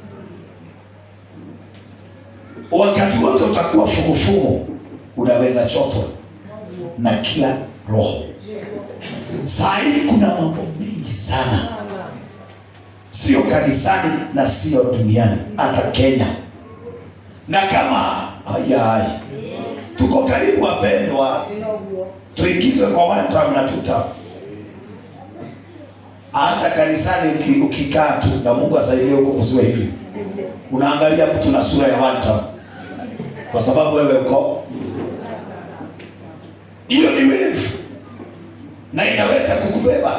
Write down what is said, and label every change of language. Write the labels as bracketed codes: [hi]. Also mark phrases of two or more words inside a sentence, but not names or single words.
[sw] Wakati wote utakuwa fugufugu, unaweza chotwa na kila roho. Saa hii kuna mambo mengi sana, sio kanisani na sio duniani, hata Kenya. Na kama tuko karibu wapendwa, tuingizwe kwa [en] one term [sw] na [en] two term. [sw] Hata kanisani ukikaa tu, na Mungu asaidie huko kusiwe hivi, unaangalia mtu na sura ya [en] one term, [sw] kwa sababu wewe uko. Hiyo ni wave na inaweza kukubeba.